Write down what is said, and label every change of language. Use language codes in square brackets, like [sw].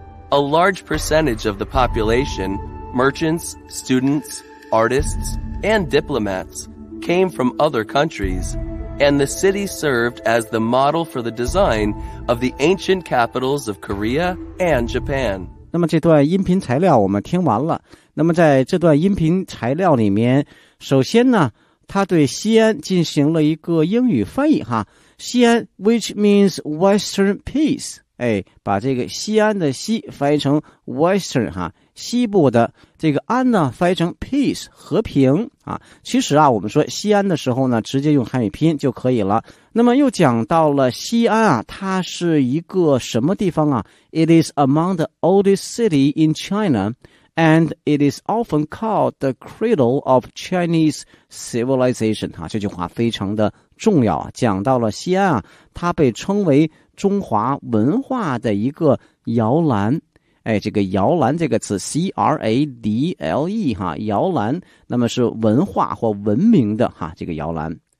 [en] A large percentage of the population, merchants, students, artists, and diplomats, came from other countries, and the city served as the model for the design of the ancient capitals of Korea and Japan. [zh] 那么这段音频材料我们听完了。那么在这段音频材料里面，首先呢他对西安进行了一个英语翻译哈，西安 [en] which means Western Peace, [zh] 哎，把这个西安的西翻译成 Western 哈，西部的这个安呢翻译成 Peace 和平啊。其实啊，我们说西安的时候呢，直接用汉语拼就可以了。那么又讲到了西安啊，它是一个什么地方啊 ？ [en] It is among the oldest city in China. And it is often called the cradle of Chinese civilization. [zh] 啊，这句话非常的重要，讲到了西安啊，它被称为中华文化的一个摇篮。哎，这个摇篮这个词 ,C-R-A-D-L-E, 哈，摇篮，那么是文化或文明的哈，这个摇篮。